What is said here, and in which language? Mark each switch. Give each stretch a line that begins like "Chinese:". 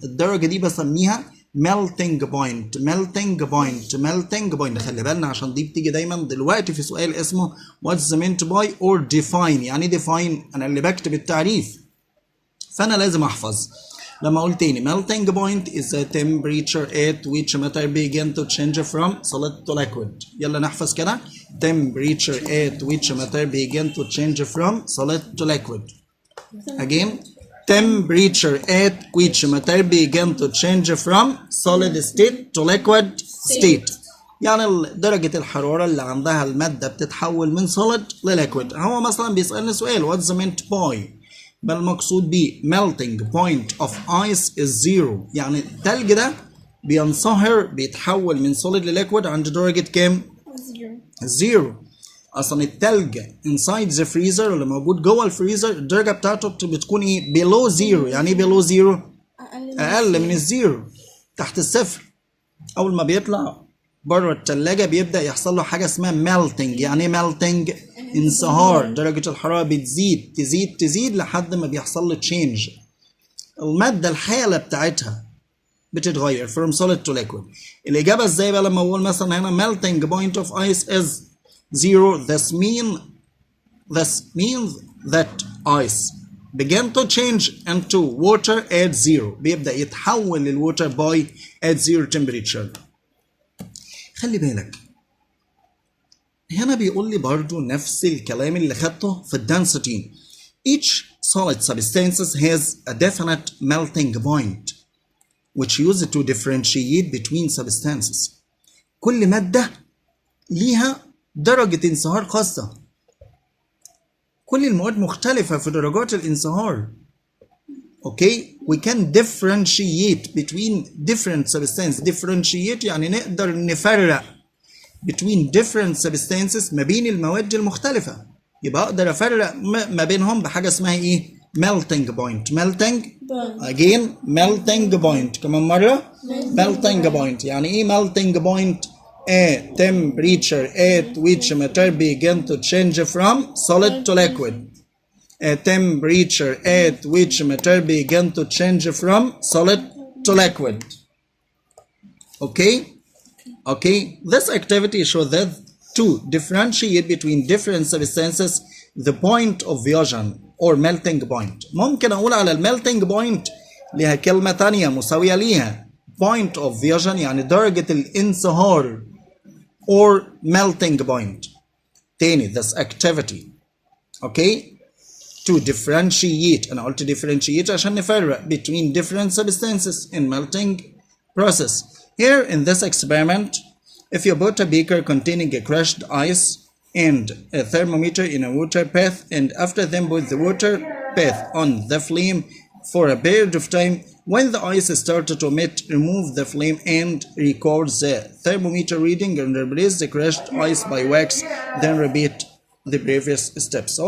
Arabic: الدرجة دي بسميها melting point.
English: melting point melting point.
Arabic: خلي بالنا عشان دي بتيجي دايما دلوقتي في سؤال اسمه
English: what's meant by or define.
Arabic: يعني define أنا اللي بكتب التعريف، فأنا لازم أحفظ. لما قلت تاني
English: melting point is the temperature at which matter begin to change from solid to liquid.
Arabic: يلا نحفظ كده
English: temperature at which matter begin to change from solid to liquid. again temperature at which matter begin to change from solid state to liquid state.
Arabic: يعني درجة الحرارة اللي عندها المادة بتتحول من solid لliquid. هو مثلا بيسألني سؤال
English: what's meant by
Arabic: بل المقصود بيه
English: melting point of ice is zero،
Arabic: يعني التلج ده بينصهر بيتحول من solid لليكويد عند درجة كام؟ زيرو. اصلا التلج
English: inside the freezer
Arabic: اللي موجود جوه الفريزر الدرجة بتاعته بتكون ايه؟
English: below zero.
Arabic: يعني ايه
English: below zero؟
Arabic: اقل من الزيرو، تحت الصفر. اول ما بيطلع بره التلاجة بيبدأ يحصل له حاجة اسمها melting. يعني ايه melting؟ انصهار، درجة الحرارة بتزيد تزيد تزيد لحد ما بيحصل له change. المادة الحالة بتاعتها بتتغير
English: from solid to liquid.
Arabic: الإجابة ازاي بقى لما أقول مثلا هنا
English: melting point of ice is zero. This means that ice begin to change into water at zero.
Arabic: بيبدأ يتحول للwater
English: by at zero temperature.
Arabic: خلي بالك هنا بيقول لي برضو نفس الكلام اللي خدته في الدنسيتي.
English: Each solid substance has a definite melting point which used to differentiate between substances.
Arabic: كل مادة ليها درجة انصهار خاصة. كل المواد مختلفة في درجات الانصهار.
English: Okay, we can differentiate between different substances.
Arabic: Differentiate يعني نقدر نفرق
English: between different substances
Arabic: ما بين المواد المختلفة. يبقى أقدر أفرق ما بينهم بحاجة اسمها إيه؟ melting point.
English: melting again melting point.
Arabic: كمان مرة
English: melting point.
Arabic: يعني إيه
English: melting point؟ A temperature at which matter begin to change from solid to liquid. A temperature at which matter begin to change from solid to liquid. Okay, this activity shows that to differentiate between different substances the point of fusion or melting point.
Arabic: ممكن أقول على melting point لها كلمة تانية مساوية ليها
English: point of fusion
Arabic: يعني درجة الانصهار
English: or melting point.
Arabic: تاني
English: this activity. Okay, to differentiate.
Arabic: أنا قلت
English: differentiate
Arabic: عشان نفرق
English: between different substances in melting process. Here in this experiment, if you put a beaker containing a crushed ice and a thermometer in a water bath and after them put the water bath on the flame for a period of time, when the ice started to emit, remove the flame and record the thermometer reading and replace the crushed ice by wax, then repeat the previous steps.